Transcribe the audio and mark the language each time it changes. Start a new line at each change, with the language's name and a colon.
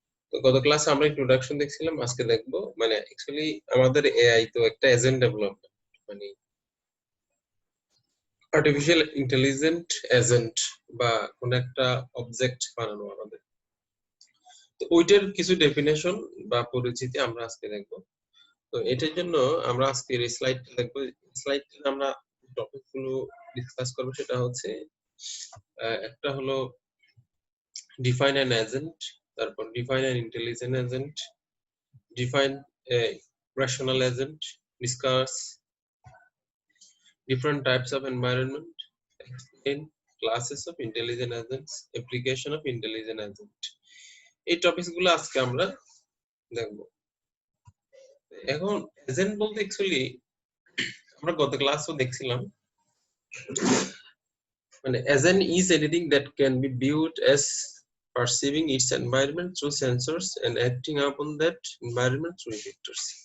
Bangla: তো গত ক্লাসে আমরা ইন্ট্রোডাকশন দেখছিলাম, আজকে দেখবো মানে অ্যাকচুয়ালি আমাদের এআই তো একটা এজেন্ট ডেভেলপমেন্ট, মানে আর্টিফিশিয়াল ইন্টেলিজেন্ট এজেন্ট বা কোন একটা অবজেক্ট বানানো আমাদের। তো ওইটার কিছু ডেফিনেশন বা পরিচিতি আমরা আজকে দেখবো। তো এটার জন্য আমরা আজকের এই স্লাইডটা দেখবো। স্লাইডে আমরা টপিকগুলো ডিসকাস করবো, সেটা হচ্ছে একটা হলো
English: define an agent, তারপর define an intelligent agent, define a rational agent, discuss different types of environment, explain classes of intelligent agents, application of intelligent agent.
Bangla: এই টপিকস গুলো আজকে আমরা দেখবো। এখন এজেন্ট বলতে অ্যাকচুয়ালি আমরা গত ক্লাসও দেখছিলাম, মানে
English: Agent is anything that can be viewed as perceiving its environment through sensors and acting upon that environment through effectors.